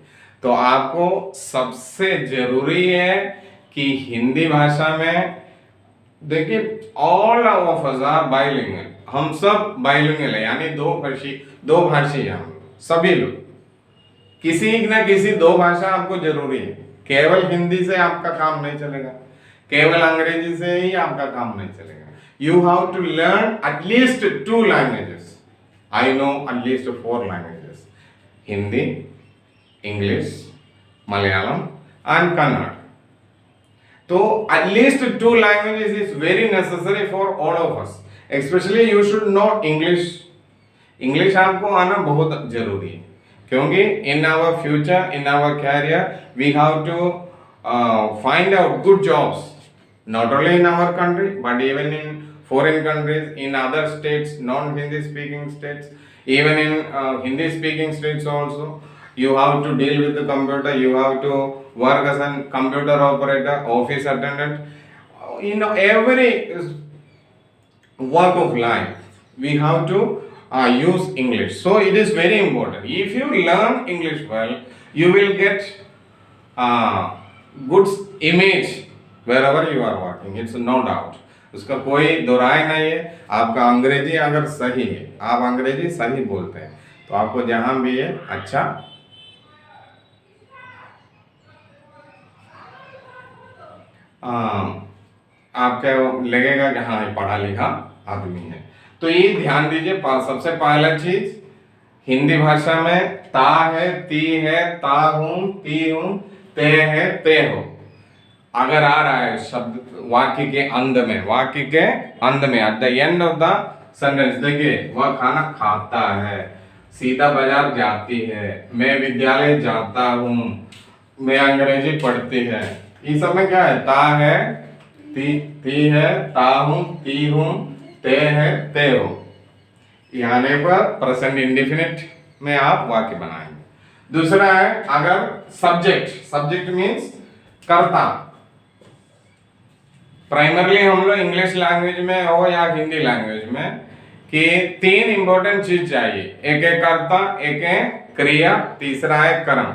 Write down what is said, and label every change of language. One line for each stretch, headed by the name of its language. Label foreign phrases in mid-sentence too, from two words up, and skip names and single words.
Hindi: तो आपको सबसे जरूरी है कि हिंदी भाषा में देखिए
English: all of us are bilingual,
Hindi: हम सब बाइलिंगुअल है यानी दो भाषी हैं हम सभी लोग। किसी न किसी दो भाषा आपको जरूरी है। केवल हिंदी से आपका काम नहीं चलेगा, केवल अंग्रेजी से ही आपका काम नहीं चलेगा।
English: You have to learn at least 2 languages. I know at least 4 languages, Hindi, English, Malayalam and Kannada. तो at least 2 languages is very necessary for all of us. Especially you should know English. English
Hindi: आपको आना बहुत जरूरी है क्योंकि
English: in our future, in our career, we have to find out good jobs, not only in our country but even in foreign countries, in other states, non-Hindi speaking states, even in Hindi speaking states also. You have to deal with the computer, you have to work as a computer operator, office attendant. In every walk of life, we have to use English. So it is very important. If you learn English well, you will get good image wherever you are working. It's no doubt.
Hindi: उसका कोई दोराय नहीं है। आपका अंग्रेजी अगर सही है, आप अंग्रेजी सही बोलते हैं तो आपको जहां भी है अच्छा आपका लगेगा कि हाँ पढ़ा लिखा आदमी है। तो ये ध्यान दीजिए, सबसे पहला चीज हिंदी भाषा में ता है, ती है, ता हूं, ती हूं, ते है, ते हो। अगर आ रहा है शब्द वाक्य के अंत में, वाक्य के अंत में,
English: at the end of the sentence,
Hindi: देखिए वह खाना खाता है, सीता बाजार जाती है, मैं विद्यालय जाता हूँ, मैं अंग्रेजी पढ़ती है। इस सब में क्या है? ता है, ती है, ता हूं, ती हूं, ते है, ते हो। यहाँ पर
English: present indefinite
Hindi: में आप वाक्य बनाएंगे। दूसरा है अगर सब्जेक्ट,
English: subject means
Hindi: कर्ता। प्राइमरली हम लोग
English: English language
Hindi: में हो या
English: Hindi language
Hindi: में कि तीन इंपॉर्टेंट चीज चाहिए, एक है कर्ता, एक है क्रिया, तीसरा है कर्म।